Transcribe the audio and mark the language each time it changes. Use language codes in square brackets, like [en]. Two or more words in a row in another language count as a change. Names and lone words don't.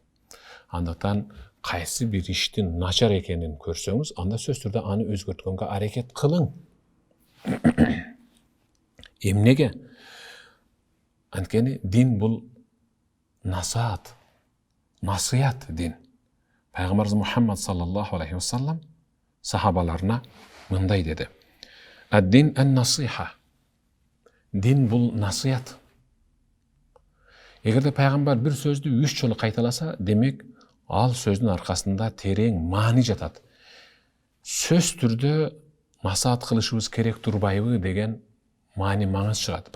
[ky] Андыктан кайсы бир иштин начар экенин көрсөңүз, анда сөзсүз түрдө аны өзгөрткөнгө аракет кылың. Эмнеге? Анткени дин бул насаат, насыят дин. Пайгамбарыбыз Мухаммад [ar] صلى الله عليه وسلم [ky] сахабаларына мындай деди: [ar] "الدين النصيحة." [ky] Дин бул насыят. Эгерде пайгамбар бир сөздү 3 жолу кайталаса, демек ал сөздүн аркасында терең маани жатат. Сөз түрдө насаат кылышыбыз керек турбайбы деген маани маңыз чыгат.